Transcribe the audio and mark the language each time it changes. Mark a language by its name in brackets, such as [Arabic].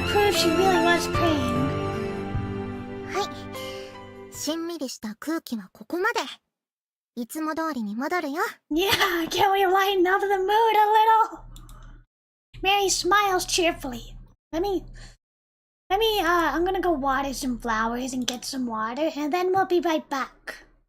[English] That proves she really was praying. [Japanese] はい、しんみりした空気はここまで。いつも通りに戻るよ。 [English] Yeah, can we lighten up the mood a little? Mary smiles cheerfully. I'm gonna go water some flowers and get some water, and then we'll be right back.